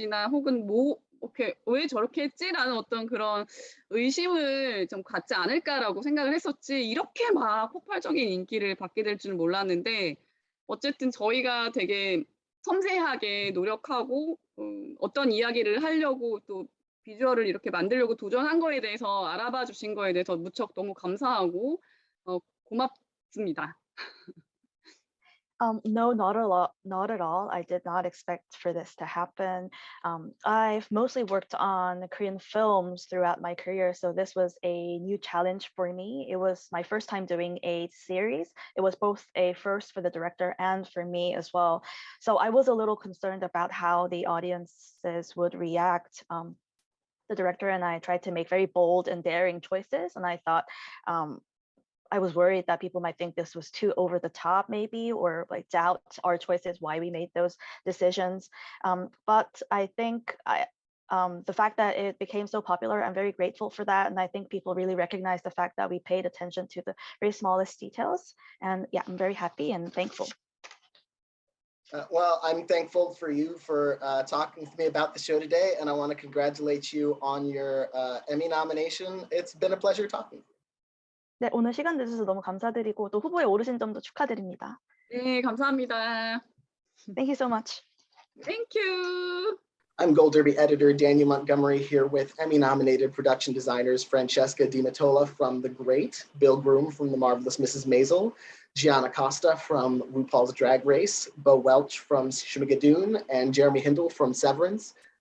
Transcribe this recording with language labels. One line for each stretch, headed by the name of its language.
Korean: 혹은 이렇게 왜 저렇게 했지라는 어떤 그런 의심을 좀 갖지 않을까라고 생각을 했었지, 이렇게 막 폭발적인 인기를 받게 될 줄은 몰랐는데, 어쨌든 저희가 되게 섬세하게 노력하고 어떤 이야기를 하려고 또 비주얼을 이렇게 만들려고 도전한 거에 대해서 알아봐 주신 거에 대해서 무척 너무 감사하고 고맙습니다.
English: No, not at all. I did not expect for this to happen. I've mostly worked on Korean films throughout my career, so this was a new challenge for me. It was my first time doing a series. It was both a first for the director and for me as well. So I was a little concerned about how the audiences would react. The director and I tried to make very bold and daring choices, and I thought I was worried that people might think this was too over the top maybe, or like doubt our choices, why we made those decisions. But I think the fact that it became so popular, I'm very grateful for that. And I think people really recognize the fact that we paid attention to the very smallest details. And yeah, I'm very happy and thankful. Well, I'm thankful for you for talking to me about the show today. And I want to congratulate you on your Emmy nomination. It's been a pleasure talking.
Korean: 네, 오늘 시간 내주셔서 너무 감사드리고 또 후보에 오르신 점도 축하드립니다. 네, 감사합니다.
English: Thank you so much. Thank you. I'm Gold Derby editor Daniel Montgomery here with Emmy-nominated production designers Francesca di Mottola from The Great, Bill Groom from The Marvelous Mrs. Maisel, Gianna Costa from RuPaul's Drag Race, Welch from Schmigadoon, and Jeremy Hindle from Severance.